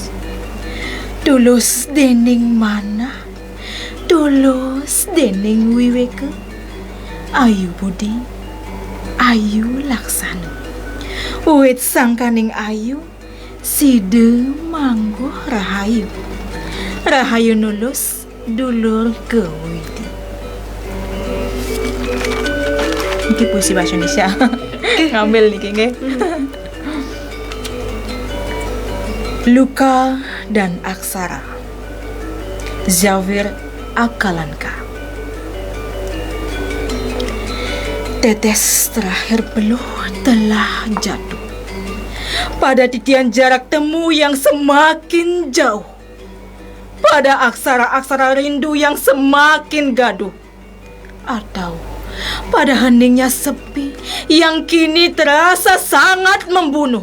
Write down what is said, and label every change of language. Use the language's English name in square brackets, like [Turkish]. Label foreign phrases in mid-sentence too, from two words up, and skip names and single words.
[Balinese] Tulus dening mana, tulus dening wiweke. Ayu budi, ayu laksana. Wit sangkaning ayu, side mangguh rahayu. Rahayu nulus dulur ke widi. [Indonesian] Ini puisi bahasa Indonesia. Ngambil nih kayaknya. Luka dan aksara. Zawir Akalanka. Tetes terakhir peluh telah jatuh pada titian jarak temu yang semakin jauh, pada aksara-aksara rindu yang semakin gaduh, atau pada heningnya sepi yang kini terasa sangat membunuh.